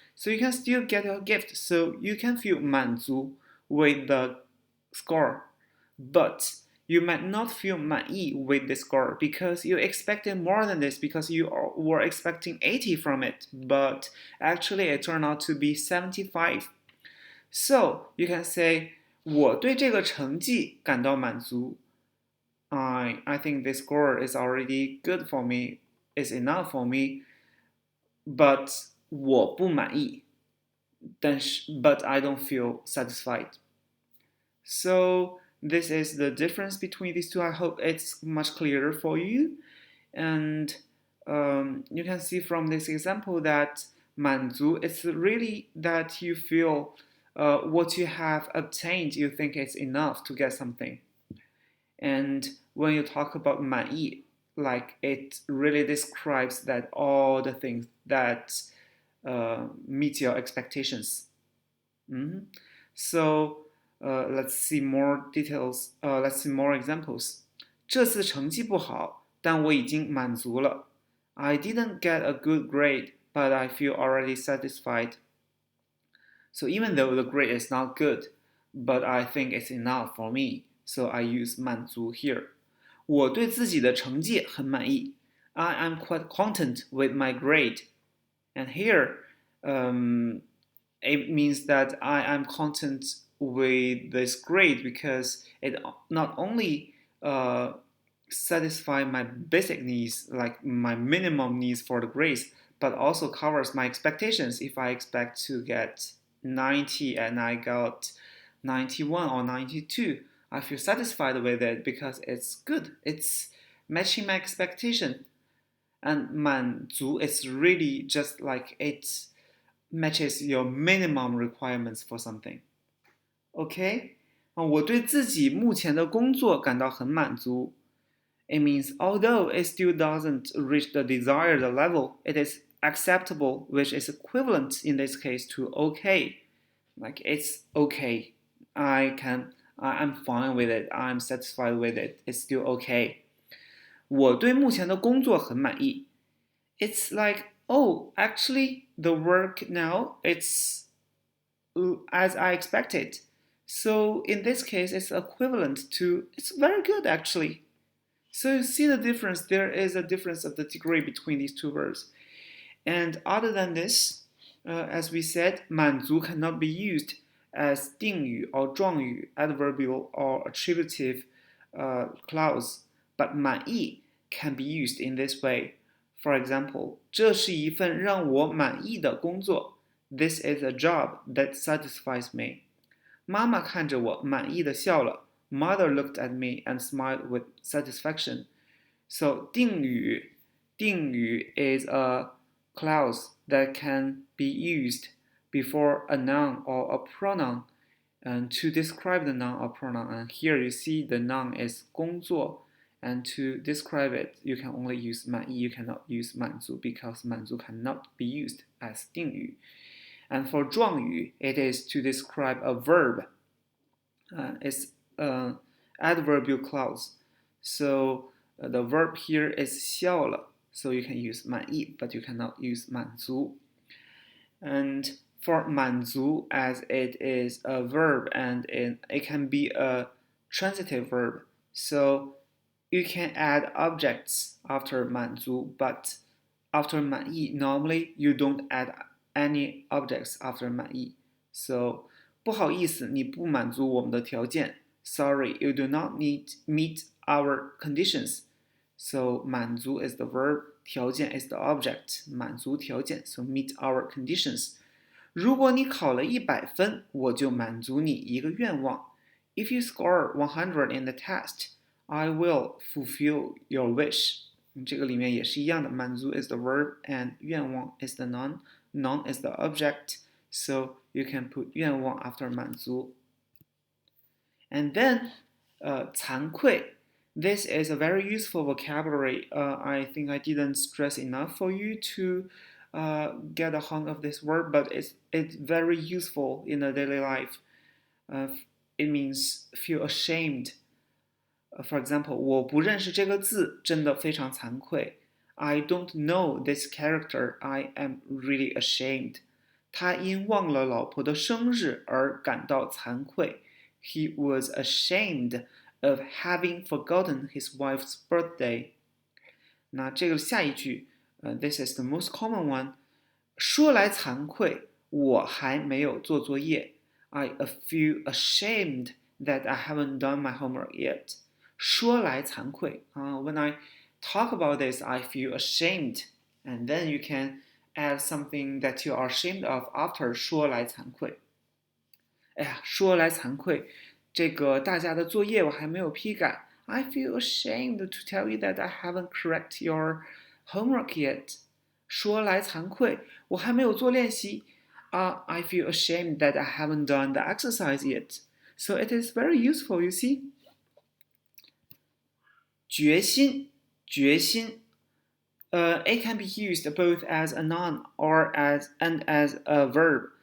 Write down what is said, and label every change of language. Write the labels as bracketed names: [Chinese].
[English] So you can still get your gift. So you can feel 满足 with the score. But you might not feel 满意 with the score because you expected more than this, because you were expecting 80 from it. But actually it turned out to be 75. So you can say [Chinese] 我对这个成绩感到满足. [English] I think this score is already good for me, is enough for me, but [Chinese] 我不满意. [English] But I don't feel satisfied. So this is the difference between these two. I hope it's much clearer for you. And you can see from this example that 满足 is really that you feel what you have obtained, you think it's enough to get something. And when you talk about 满意, like it really describes that all the things that meet your expectations. So let's see more details. Let's see more examples. [Chinese] 这次成绩不好，但我已经满足了。 [English] I didn't get a good grade, but I feel already satisfied. So even though the grade is not good, but I think it's enough for me, so I use 满足 here. [Chinese] 我对自己的成绩很满意。 [English] I am quite content with my grade. And here, it means that I am content with this grade because it not only satisfy my basic needs, like my minimum needs for the grades, but also covers my expectations. If I expect to get 90 and I got 91 or 92, I feel satisfied with it because it's good. It's matching my expectation. And 满足 is really just like it matches your minimum requirements for something. OK? [Chinese] 我对自己目前的工作感到很满足。 [English] It means although it still doesn't reach the desired level, it is acceptable, which is equivalent in this case to okay. Like it's okay. I'm fine with it. I'm satisfied with it. It's still okay. [Chinese] 我对目前的工作很满意。 [English] It's like, oh, actually, the work now, it's as I expected. So in this case, it's equivalent to, it's very good actually. So you see the difference. There is a difference of the degree between these two verbs. And other than this, as we said, 满足 cannot be used as 定语 or 状语, adverbial or attributive clause, but 满意 can be used in this way. For example, [Chinese] 这是一份让我满意的工作. [English] This is a job that satisfies me. [Chinese] 妈妈看着我满意的笑了. [English] Mother looked at me and smiled with satisfaction. So 定语 is a clause that can be used before a noun or a pronoun and to describe the noun or pronoun. And here you see the noun is 工作, and to describe it, you can only use 满意, you cannot use 满足 because 满足 cannot be used as 定语. And for 状语, it is to describe a verb. It's adverbial clause. So the verb here is 笑了. So you can use 满意, but you cannot use 满足. And for 满足, as it is a verb and it can be a transitive verb. So you can add objects after 满足, but after 满意, normally you don't add any objects after 满意. [Chinese] So 不好意思，你不满足我们的条件。 [English] Sorry, you do not meet our conditions. So 满足 is the verb, 条件 is the object. [Chinese] 满足条件 [English] so meet our conditions. [Chinese] 如果你考了100分，我就满足你一个愿望。 [English] If you score 100 in the test, I will fulfill your wish. [Chinese] 这个里面也是一样的， [English] 满足 is the verb and 愿望 is the noun. Noun is the object. So you can put 愿望 after 满足. And then 惭愧.This is a very useful vocabulary. I think I didn't stress enough for you to get a hang of this word, but it's very useful in a daily life. It means feel ashamed. For example, [Chinese] 我不认识这个字，真的非常惭愧。 [English] I don't know this character. I am really ashamed. [Chinese] 他因忘了老婆的生日而感到惭愧。 [English] He was ashamed of having forgotten his wife's birthday. [Chinese] 那这个下一句， [English] this is the most common one. [Chinese] 说来惭愧，我还没有做作业。 [English] I feel ashamed that I haven't done my homework yet. 说来惭愧when I talk about this, I feel ashamed. And then you can add something that you are ashamed of after 说来惭愧。 [Chinese] 哎呀，说来惭愧，这个大家的作业我还没有批改。 [English] I feel ashamed to tell you that I haven't correct your homework yet. [Chinese] 说来惭愧，我还没有做练习。 [English] I feel ashamed that I haven't done the exercise yet. So it is very useful, you see. [Chinese] 决心，决心。 [English] It can be used both as a noun and as a verb.